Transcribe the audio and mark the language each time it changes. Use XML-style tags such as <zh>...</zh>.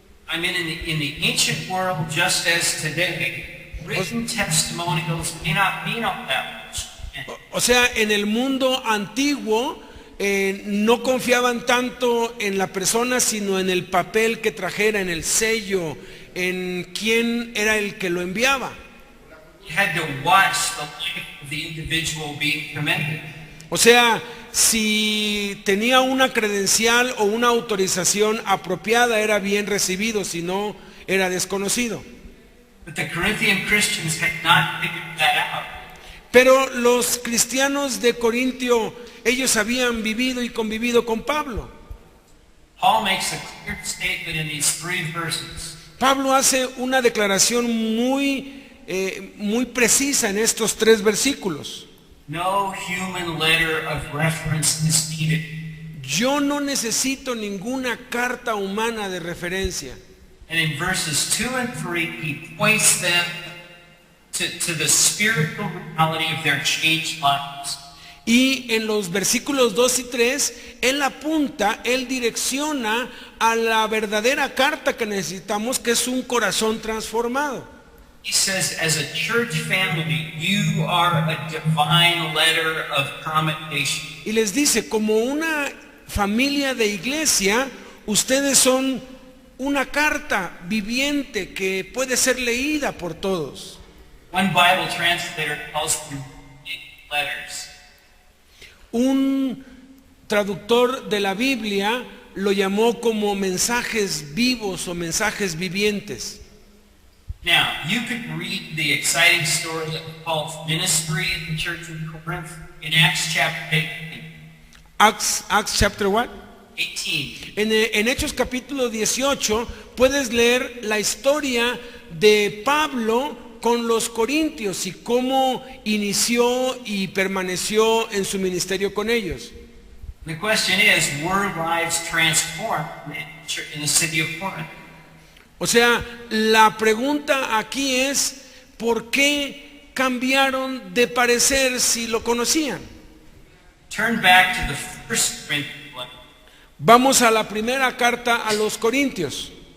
<en>I mean, in the ancient world, just as today, written testimonials may not mean all that much.</en> <es>O sea, en el mundo antiguo no confiaban tanto en la persona, sino en el papel que trajera, en el sello, en quién era el que lo enviaba.</es> <en>You had to watch the life of the individual being commended.</en> <es>O sea, si tenía una credencial o una autorización apropiada, era bien recibido, si no, era desconocido.</es> <en>But the Corinthian Christians had not figured that out.</en> <es>Pero los cristianos de Corintio, ellos habían vivido y convivido con Pablo.</es> <en>Paul makes a clear statement in these 3 verses.</en> <es>Pablo hace una declaración muy precisa en estos 3 versículos.</es> <en>No human letter of reference is needed.</en> <es>Yo no necesito ninguna carta humana de referencia.</es> <en>And in verses 2 and 3, he points them to the spiritual reality of their changed lives.</en> <es>Y en los versículos 2 y 3, él apunta, él direcciona a la verdadera carta que necesitamos, que es un corazón transformado.</es> <en>He says, as a church family, you are a divine letter of commendation.</en> <es>Y les dice, como una familia de iglesia, ustedes son una carta viviente que puede ser leída por todos.</es> <en>One Bible translator calls them letters.</en> <es>Un traductor de la Biblia lo llamó como mensajes vivos o mensajes vivientes.</es> <en>Now, you could read the exciting story of Paul's ministry in the church in Corinth in Acts chapter 18. Acts chapter what? 18.</en> <es>En Hechos capítulo 18 puedes leer la historia de Pablo con los corintios y cómo inició y permaneció en su ministerio con ellos.</es> <en>The question is, were lives transformed in the city of Corinth?</en> <es>O sea, la pregunta aquí es, ¿por qué cambiaron de parecer si lo conocían?</es> <en>Turn back to the first Corinthians letter.</en> <es>Vamos a la primera carta a los Corintios.</es>